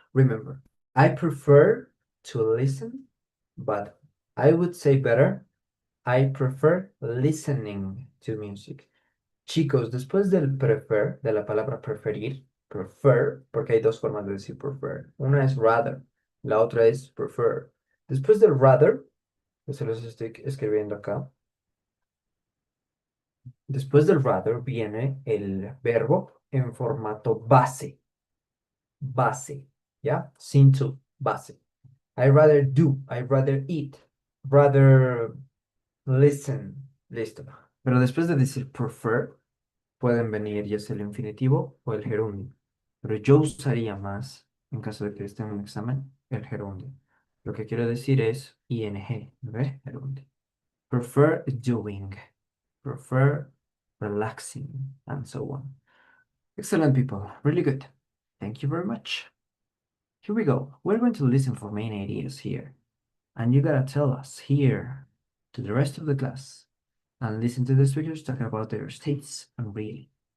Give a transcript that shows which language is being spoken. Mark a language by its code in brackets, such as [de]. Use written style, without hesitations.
[en] Remember, I prefer to listen, but I would say better, I prefer listening to music. [es] Chicos, después del prefer, de la palabra preferir, prefer, porque hay dos formas de decir prefer. Una es rather, la otra es prefer. Después del rather, que se los estoy escribiendo acá, después del rather viene el verbo en formato base. Base, ¿ya? Sin to, base. [en] I rather do, I rather eat, rather listen. [es] Listo. Pero después de decir prefer, pueden venir ya sea el infinitivo o el gerundio. Pero yo usaría más, en caso de que esté en un examen, el gerundio. Lo que quiero decir es ing, ¿ves? Gerundio. [en] Prefer doing, prefer relaxing, and so on. Excellent, people. Really good. Thank you very much. Here we go. We're going to listen for main ideas here. And you gotta tell us here to the rest of the class and listen to the speakers talking about their states and reading.